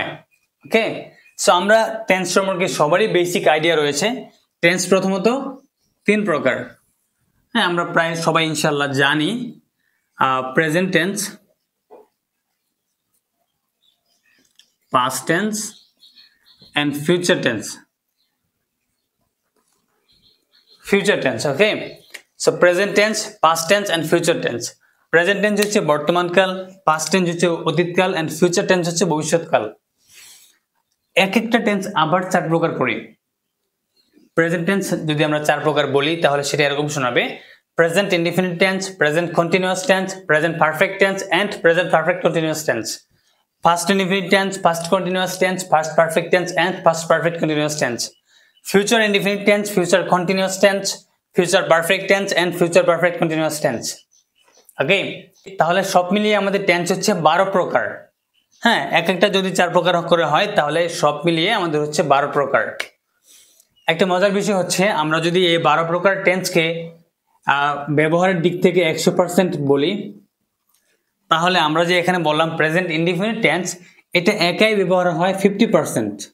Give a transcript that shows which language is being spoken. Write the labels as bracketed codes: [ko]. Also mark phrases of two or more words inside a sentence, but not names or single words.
[en] okay, so [bn] আমরা টেন্স সম্পর্কে সবারই [en] basic idea [bn] রয়েছে। টেন্স প্রথমত তিন প্রকার। হ্যাঁ, আমরা প্রায় সবাই ইনশাআল্লাহ জানি। [en] present tense, past tense and future tense. Okay, so present tense, past tense and future tense. Present tense [bn] হচ্ছে বর্তমানকাল, [en] past tense [bn] হচ্ছে অতীতকাল [en] and future tense [bn] হচ্ছে ভবিষ্যৎকাল। এক একটা টেন্স আবার চার প্রকার করি। [en] present tense [bn] যদি আমরা চার প্রকার বলি তাহলে সেটা এরকম শোনাবে: [en] present indefinite tense, present continuous tense, present perfect tense and present perfect continuous tense. Past indefinite tense, past continuous tense, past perfect tense and past perfect continuous tense. Future indefinite tense, future continuous tense, future perfect tense and future perfect continuous tense. [bn] Okay, তাহলে সব মিলিয়ে আমাদের টেন্স হচ্ছে 12 প্রকার। হ্যাঁ, এক একটা যদি 4 প্রকার করে হয় তাহলে সব মিলিয়ে আমাদের হচ্ছে 12 প্রকার। একটা মজার বিষয় হচ্ছে আমরা যদি এই 12 প্রকার টেন্সকে ব্যবহারের দিক থেকে 100% বলি তাহলে আমরা যে এখানে বললাম [en] present indefinite tense, [bn] এটা একাই ব্যবহার হয় 50%।